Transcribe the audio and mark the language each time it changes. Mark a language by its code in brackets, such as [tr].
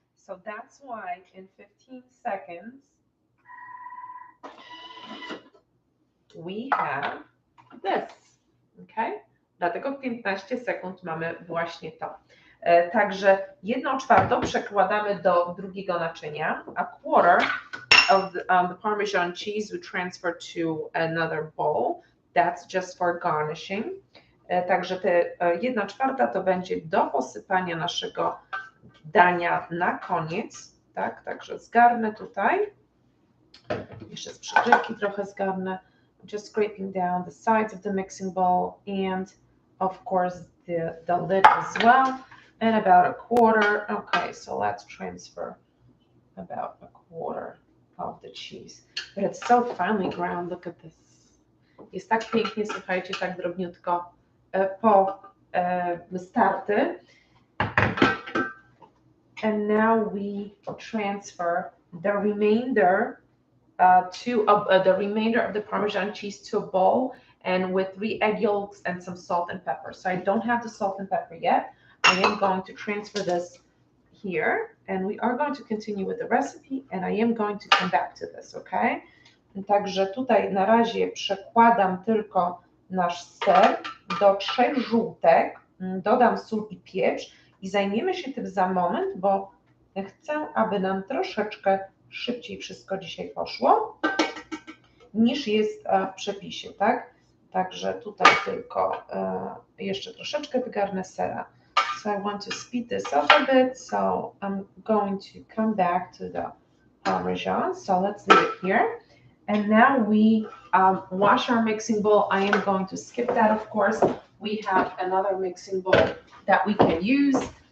[en] So that's why in 15 seconds we have this, okay? [pl] Dlatego w 15 sekund mamy właśnie to. Także 1/4 przekładamy do drugiego naczynia. [en] A quarter of the Parmesan cheese we transfer to another bowl. That's just for garnishing. [pl] Także te 1/4 to będzie do posypania naszego dania na koniec, tak? Także zgarnę tutaj. Jeszcze z przykrywki trochę zgarnę. [en] Just scraping down the sides of the mixing bowl and of course the lid as well. And about a quarter. Okay, so let's transfer about a quarter of the cheese. But it's so finely ground. Look at this. [pl] Jest tak pięknie, słuchajcie, tak drobniutko po starty. [en] And now we transfer the remainder of the Parmesan cheese to a bowl, and with 3 egg yolks and some salt and pepper. So I don't have the salt and pepper yet. I am going to transfer this here, and we are going to continue with the recipe, and I am going to come back to this, okay? [pl] Także tutaj na razie przekładam tylko nasz ser do 3 żółtek, dodam sól i pieprz i zajmiemy się tym za moment, bo chcę, aby nam troszeczkę szybciej wszystko dzisiaj poszło, niż jest w przepisie, tak? Także tutaj tylko jeszcze troszeczkę wygarnę sera. [en] So I want to speed this up a bit, so I'm going to come back to the Parmesan. So let's leave it here. And now we wash our mixing bowl. I am going to skip that, of course. We have another mixing bowl that we can use.